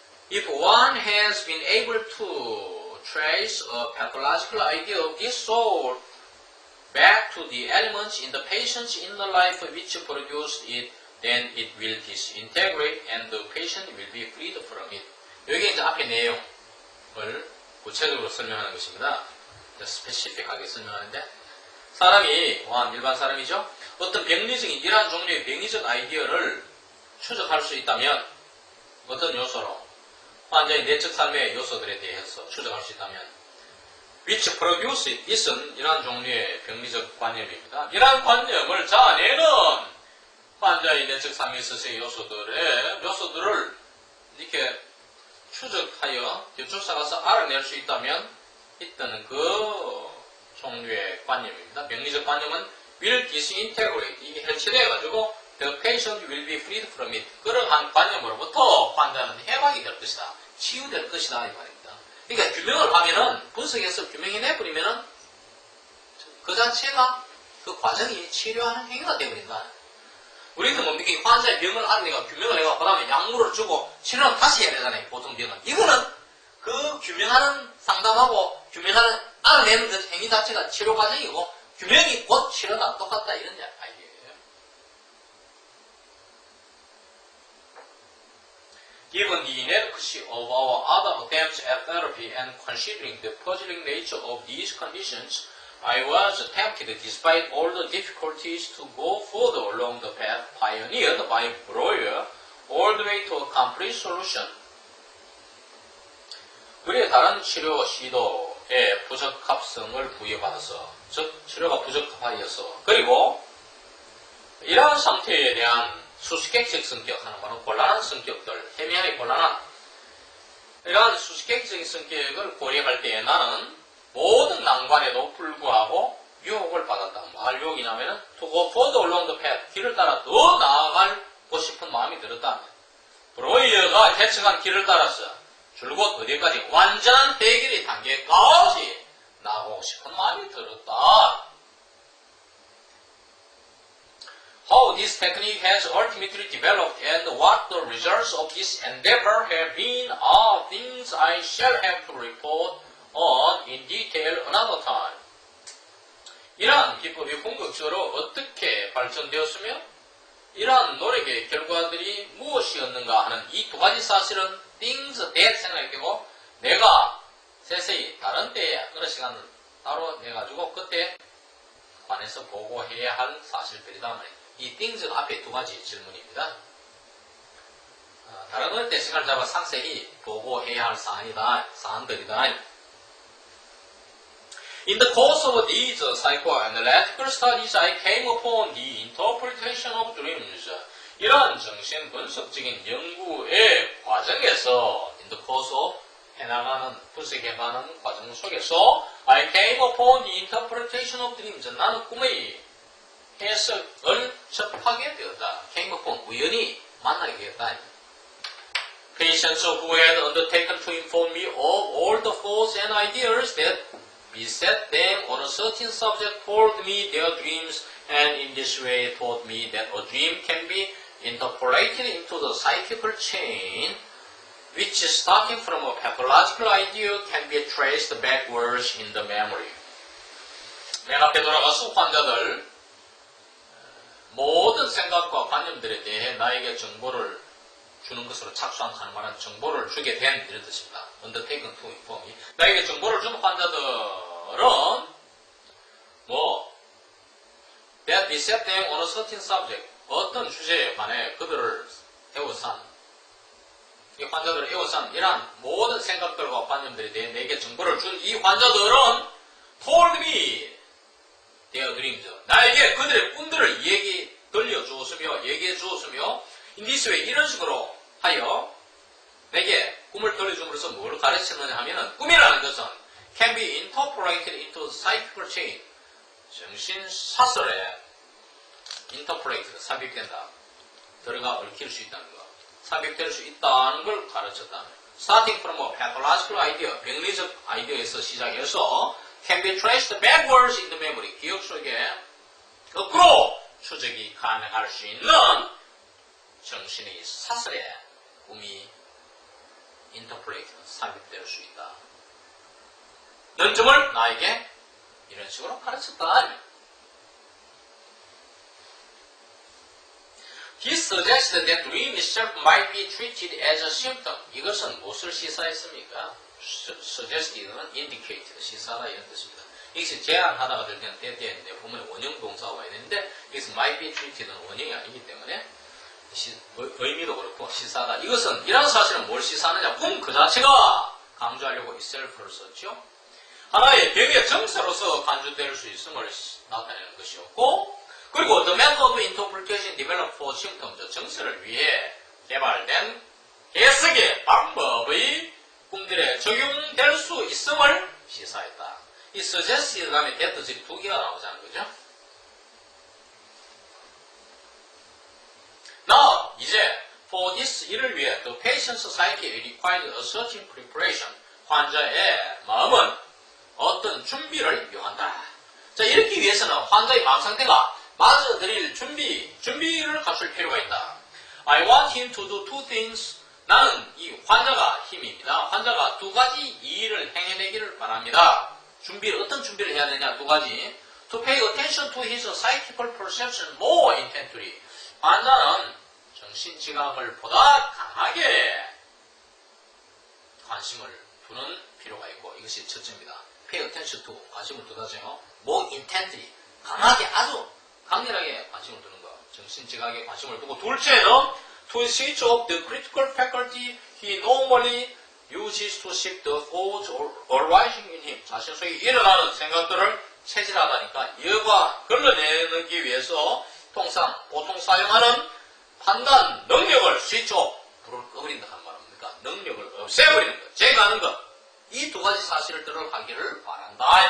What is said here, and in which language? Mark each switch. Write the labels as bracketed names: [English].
[English] If one has been able to trace a pathological idea of this sort back to the elements in the patient's inner life which produced it, then it will disintegrate and the patient will be freed from it. [Korean] 여기 이제 앞에 내용을 구체적으로 설명하는 것입니다. 스페시픽하게 설명하는데 사람이 일반 사람이죠. 어떤 병리적인 이러한 종류의 병리적 아이디어를 추적할 수 있다면 어떤 요소로 환자의 내적 삶의 요소들에 대해서 추적할 수 있다면 [English] which produce it, [Korean] it은 이러한 종류의 병리적 관념입니다. 이러한 관념을 자아내는 환자의 내적 삶에 있어서의 요소들을 이렇게 추적하여 쫓아가서 알아낼 수 있다면 있다는 그 종류의 관념입니다. 병리적 관념은 [English] will disintegrate, [Korean] 이게 해체되어가지고 [English] the patient will be freed from it. [Korean] 그러한 관념으로부터 환자는 해방이 될 것이다. 치유될 것이다 이 말입니다. 그러니까 규명을 하면은 분석해서 규명해내버리면은 그 자체가 그 과정이 치료하는 행위가 되어버린다. 우리는 뭡니까? 환자의 병을 알아내고 규명을 해가 그 다음에 약물을 주고 치료는 다시 해야 되잖아요. 보통 병은. 이거는 그 규명하는 상담하고 규명하는 알아내는 그 행위 자체가 치료 과정이고 규명이 곧 치료다. 똑같다. 이런 아이디어예요. [English] Given the inadequacy of our other attempts at therapy and considering the puzzling nature of these conditions, I was tempted, despite all the difficulties, to go further along the path pioneered by Breuer, all the way to a complete solution. [Korean] 우리의 다른 치료 시도에 부적합성을 부여받아서, 즉 치료가 부적합하여서, 그리고 이러한 상태에 대한 수식객적 성격, 하는 바로 곤란한 성격들, 해미하게 곤란한 이러한 수식객적인 성격을 고려할 때에 나는 모든 난관에도 불구하고 유혹을 받았다. 뭘 유혹이냐면은 [English] to go further along the path. [Korean] 길을 따라 더 나아가고 싶은 마음이 들었다. 브로이어가 개척한 길을 따라서 줄곧 어디까지? 완전한 해결의 단계까지 나가고 싶은 마음이 들었다. [English] How this technique has ultimately developed and what the results of this endeavor have been are things I shall have to report on in detail another time. [Korean] 이러한 기법이 궁극적으로 어떻게 발전되었으며 이러한 노력의 결과들이 무엇이었는가 하는 이 두 가지 사실은 [English] things that [Korean] 생각했고 내가 세세히 다른 때에 어느 시간을 따로 내가지고 그때 관해서 보고해야 할 사실들이다 말이에요. 이 things가 앞에 두 가지 질문입니다. 다른 어느 때 시간을 잡아 상세히 보고해야 할 사안들이다. [English] In the course of these psychoanalytical studies, I came upon the interpretation of dreams. [Korean] 이러한 정신 분석적인 연구의 과정에서, [English] in the course of [Korean] 분석해가는 과정 속에서, [English] I came upon the interpretation of dreams. [Korean] 나는 꿈의 해석을 접하게 되었다. [English] came upon, [Korean] 우연히 만나게 되었다. [English] Patients who had undertaken to inform me of all the thoughts and ideas that beset them on a certain subject told me their dreams and in this way taught me that a dream can be interpolated into the psychical chain which starting from a pathological idea can be traced backwards in the memory. [Korean] 맨 앞에 돌아가서 환자들 모든 생각과 관념들에 대해 나에게 정보를 주는 것으로 착수한 가능한 정보를 주게 된 이런 뜻입니다. [English] Undertaken to inform me. [Korean] 나에게 정보를 준 환자들은 [English] that beset them on a certain subject. [Korean] 어떤 주제에 관해 그들을 에워싼 이 환자들을 에워싼 이러한 모든 생각들과 관념들에 대해 내게 정보를 준 이 환자들은 [English] told me their dreams. [Korean] 나에게 그들의 꿈들을 얘기해 주었으며 [English] in this way [Korean] 이런 식으로 하여 내게 꿈을 들려줌으로써 뭘 가르치느냐 하면은 꿈이라는 것은 [English] can be interpolated into psychical chain. [Korean] 정신 사설에 interpolated, 삽입된다. 들어가 얽힐 수 있다는 것. 삽입될 수 있다는 걸 가르쳤다. [English] Starting from a pathological idea, [Korean] 병리적 아이디어에서 시작해서 [English] can be traced backwards in the memory. [Korean] 기억 속에 거꾸로 추적이 가능할 수 있는 정신의 사설에 꿈이 interpolated, 삽입될 수 있다. 이런 점을 나에게 이런 식으로 가르쳤다. [English] He suggested that dream itself might be treated as a symptom. [Korean] 이것은 무엇을 시사했습니까? Suggested는 indicated, 시사하다 이런 뜻입니다. 이것이 제안하다가 될 때는 때때인데 보면 원형 동사가 와야 되는데 이것은 [English] might be treated [Korean] 는 원형이 아니기 때문에 의미도 그렇고 시사하다. 이것은 이런 사실은 뭘 시사하느냐? 꿈 그 자체가 강조하려고 itself를 썼죠. 하나의 병의 정서로서 간주될 수 있음을 나타내는 것이었고 그리고 [English] the method of interpretation developed for symptoms, [Korean] 정서를 위해 개발된 해석의 방법의 꿈들에 적용될 수 있음을 시사했다. 이 suggest 다음에 that 지금 두 개가 나오자는 거죠. [English] Now, [Korean] 이제 [English] for this [Korean] 이를 위해 [English] the patient's psyche required a certain preparation. [Korean] 환자의 마음은 어떤 준비를 요한다. 자, 이렇게 위해서는 환자의 마음 상태가 맞아들일 준비를 갖출 필요가 있다. [English] I want him to do two things. [Korean] 나는 이 환자가 힘입니다. 환자가 두 가지 일을 행해내기를 바랍니다. 어떤 준비를 해야 되냐? 두 가지. [English] To pay attention to his psychical perception more intently. [Korean] 환자는 정신지각을 보다 강하게 관심을 두는 필요가 있고 이것이 첫째입니다. [English] Pay attention to, [Korean] 관심을 두다죠. [English] more intently, [Korean] 강하게 아주 강렬하게 관심을 두는 것. 정신지각에 관심을 두고 둘째는 [English] to switch off the critical faculty he normally uses to shift the thoughts arising in him. [Korean] 자신 속에 일어나는 생각들을 체질하다니까 이와 걸러내기 위해서 보통 사용하는 판단 능력을 [English] switch off, [Korean] 불을 꺼버린다 한 말입니까? 능력을 없애버리는 것, 제거하는 것. 이 두 가지 사실들을 하기를 바란다.